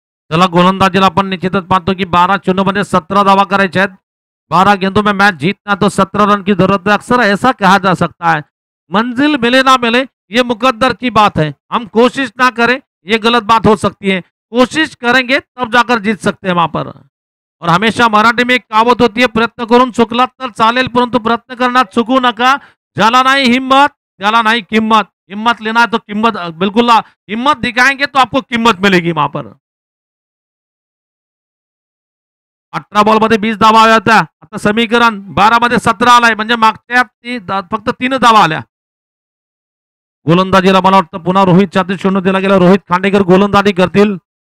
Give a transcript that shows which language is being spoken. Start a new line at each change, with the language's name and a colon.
Marathi: चला गोलंदाजीला आपण निश्चितच पाहतो की 12 चेंडूमध्ये 17 धावा करायच्या आहेत।
Hindi: 12 गेंदों में मैच जीतना तो 17 रन की जरूरत है। अक्सर ऐसा कहा जा सकता है, मंजिल मिले ना मिले ये मुकद्दर की बात है, हम कोशिश ना करें ये गलत बात हो सकती है, कोशिश करेंगे तब जाकर जीत सकते हैं वहां पर। और हमेशा मराठी में एक कहावत होती है,
Marathi: प्रयत्न करून चुकलात तर चालेल परंतु प्रयत्न करण्यात चुकू नका। ज्याला नाही हिम्मत त्याला नाही किंमत।
Hindi: हिम्मत लेना है तो किंमत बिल्कुल हिम्मत दिखाएंगे तो आपको कीमत मिलेगी वहां पर।
Marathi: 18 बॉल मध्ये 20 धावा आल्या होत्या, आता समीकरण 12 मध्ये 17 आलाय, म्हणजे मागच्या फक्त 3 धावा आल्या। गोलंदाजीला मला वाटतं पुन्हा रोहित छाती चेंडू दिला गेला, रोहित खांडेकर गोलंदाजी करतील।